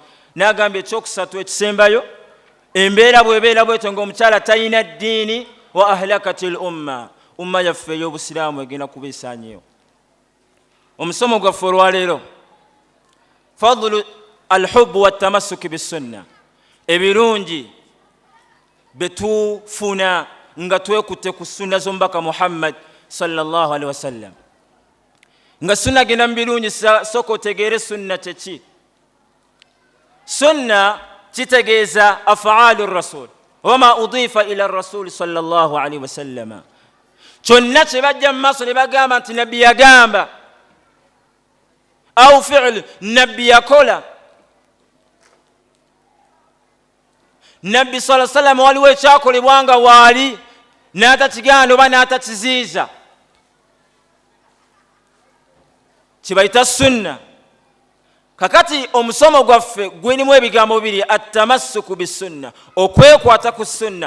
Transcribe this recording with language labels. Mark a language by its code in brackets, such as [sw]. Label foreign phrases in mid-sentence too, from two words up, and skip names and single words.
[lg] N'agamba ekyokusatu ekisembayo, embeera bw'ebeera bwetyo ng'omukyala talina ddiini, [ar] وأهلكت الأمة, [lg] umma yaffe ey'obusiraamu egenda kuba esaanyeewo. Omusomo gwaffe olwaleero, [ar] فضل الحب والتمسك بالسنة, [lg] ebirungi betufuna nga twekutte ku sunna z'omubaka Muhammad [ar] صلى الله عليه وسلم. [lg] Nga sunna genda mu birungi, sooka otegeere sunna kyeki. Sunna kitegeeza [ar] أفعال الرسول وما أضيف إلى الرسول صلى الله عليه وسلم. [lg] Kyonna kye bajja mu maaso ne bagamba nti nabbi yagamba, [ar] أو فعل [lg] nabbi yakola. Nabbi [ar] صلى الله عليه وسلم [lg] waliwo ekyakolebwa nga waali n'atakiganda oba n'atakiziiza. kibayita sunna. Kakati omusomo gwaffe gwirimu ebigambo bibiri, [ar] التمسك بالسنة, [lg] okwekwata ku sunna.